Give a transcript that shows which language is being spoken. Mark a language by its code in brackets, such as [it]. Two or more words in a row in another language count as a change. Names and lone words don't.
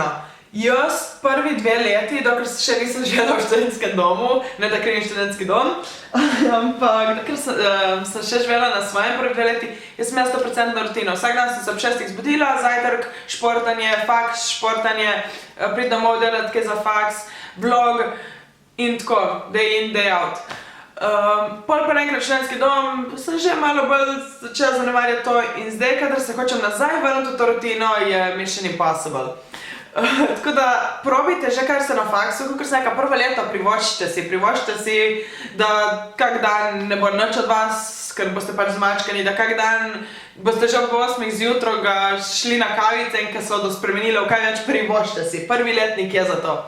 [sl] Jaz prvi 2 leti, dokler še nisem živela v študentskem domu, ne da krivim študentski dom, ampak dokler sem še živela na svojem prvi 2 leti, jaz sem imela 100% rutino. Vsak dan sem se ob 6 zbudila, zajtrk, športanje, faks, športanje, priti domov delati kaj za faks, vlog in tako, [en] day in, day out. [sl] Pol pa naenkrat študentski dom, pa sem že malo bolj začela zanemarjati to in zdaj, kadar se hočem nazaj vrniti v to rutino, je Mission Impossible. Tako da probajte že, kar ste na faksu, kakor sem rekla, prvo leto privoščite si, da kak dan ne bo nič od vas, ker boste pač zmačkani, da kak dan boste že ob 8 zjutraj ga šli na kavice in ko se bodo spremenili v kaj več, privoščite si, prvi letnik je za to.